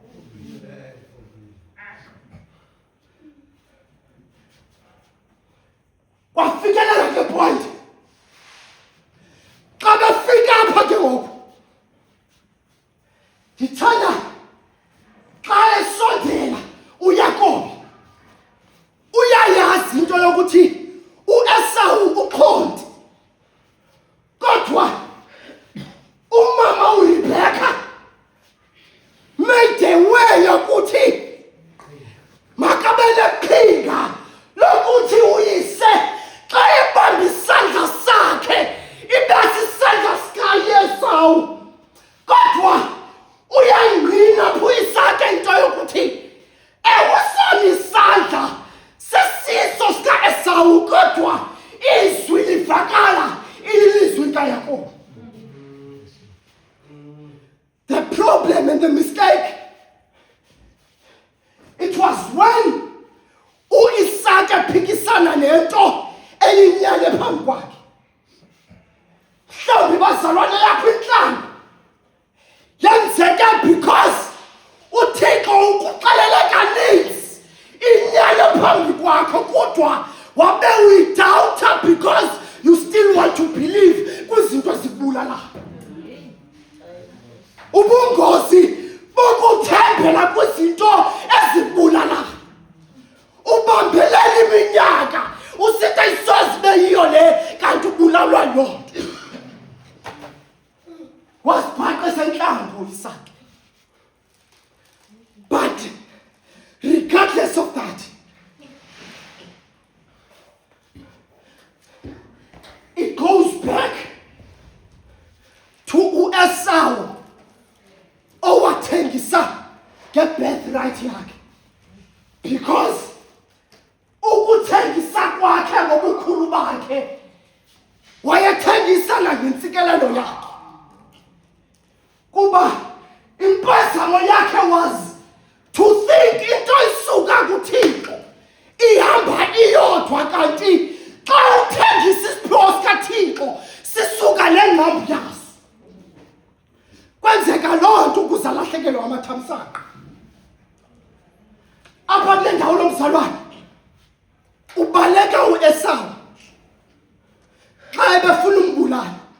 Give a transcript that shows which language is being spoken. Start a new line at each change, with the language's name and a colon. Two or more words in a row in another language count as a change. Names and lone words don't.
Xhosa: Wafikelela ke point xa befika apha ke ngoku ndithanda xa esondela uYakobi uyayazi into yokuthi uEsawu uqonde, kodwa umama uRebecca made
English: a way
Xhosa: yokuthi makabele qhinga lokuthi uyise xa ebambe isandla sakhe ibe sisandla sikaEsawu, kodwa uyangqina phuyisake into yokuthi ewe sona isandla sesiso sikaEsawu kodwa izwi livakala ilizwi likaYakobi.
English: The problem and the mistake, it was when
Xhosa: uIsaka ephikisana nento eyinyane phambi kwakhe. Mhlawumbi bazalwane yakho inhlamba yenzeke because uThixo ukuxelele kaninzi inyane phambi kwakho kodwa wabe uyidoubt
English: because you still want to believe
Xhosa: kwizinto ezibulalayo. Ubungozi bokuthembela kwizinto ezibulalayo. Ubambelela iminyaka usithi isozibe yiyo le kanti ubulalwa yonke. Wasibhaqa esenhlangu uIsaka.
English: But regardless of that, it goes back to
Xhosa: uEsawu owathengisa ngebirthright yakhe, because ukuthengisa kwakhe ngobukhulu bakhe wayethengisa nangentsikelelo yakhe, kuba impazamo yakhe
English: was to think
Xhosa: into isuka kuThixo ihamba iyodwa, kanti xa uthengisa isiphiwo sikaThixo sisuka nengqambi yaso. Kwenzeka loo nto ukuze alahlekelwe amathamsanqa. Apha kule ndawo lomzalwane ubaleka uEsawu xa ebefuna umbulala.